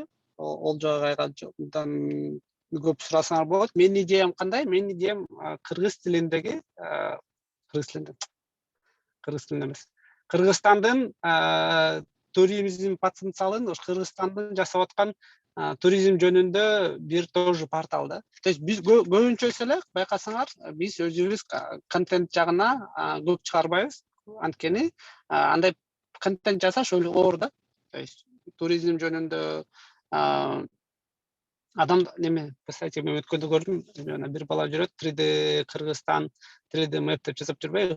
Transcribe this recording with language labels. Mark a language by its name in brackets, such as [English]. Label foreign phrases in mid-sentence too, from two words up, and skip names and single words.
[Kyrgyz] Олжо агайдан көп сурасаңар болот. Менин идеям кандай? Менин идеям кыргыз тилиндеги Кыргызстандын туризм потенциалын, Кыргызстандын жасап аткан туризм жөнүндө бир тоже портал да. [Russian] То есть [Kyrgyz] биз көбүнчөсү эле байкасаңар, биз өзүбүз контент жагына көп чыгарбайбыз. Анткени андай контент жасаш оор да. [Russian] То есть [Kyrgyz] туризм жөнүндө адам неме, кстати, мен өткөндө көрдүм, бир бала жүрөт, 3D Кыргызстан, 3D map деп жасап жүрбөйбү?